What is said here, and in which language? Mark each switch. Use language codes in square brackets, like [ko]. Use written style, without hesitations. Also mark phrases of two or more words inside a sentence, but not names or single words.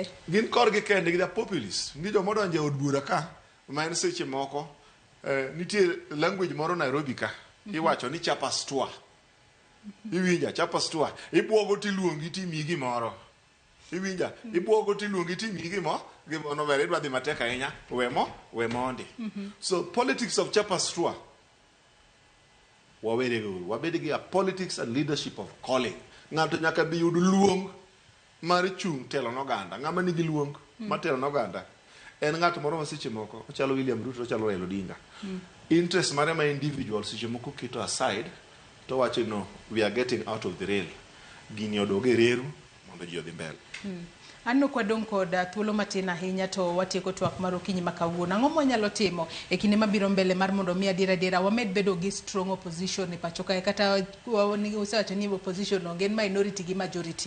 [luo] Gin korgi kende, gi populist. Ni jomo donjo od bura ka, ma en seche moko nitie language moro Nairobi ka, iwacho ni chapastua. Iwinja chapastua, ibuogo tiluongi timi gimoro. Iwinja, ibuogo tiluongi timi gimoro ber idwa dhi matek ahinya, we mondi. [en] So politics of chapastua [luo] wabede gi [en] a politics and leadership of calling. [luo] Ng'ato nyaka bi yud luong mar chung' telo n'oganda. Ng'ama nigi luong mar telo n'oganda en ng'at moro ma seche moko ochalo William Ruto, ochalo Raila Odinga. Interest mare ma individual seche moko keto aside to wacho no, [en] we are getting out of the rail. [luo] Gini odoge reru mondo ji odhi mbele. Anno kwadong' kod thuolo matin ahinya to watieko twak mar okinyi ma kawuono. Ang'o mwanyalo timo e kinde mabiro mbele mar mondo mi adiera wamed bedo gi [en] strong opposition [luo] e pacho kae, kata usewacho ni opposition onge, en minority gi majority.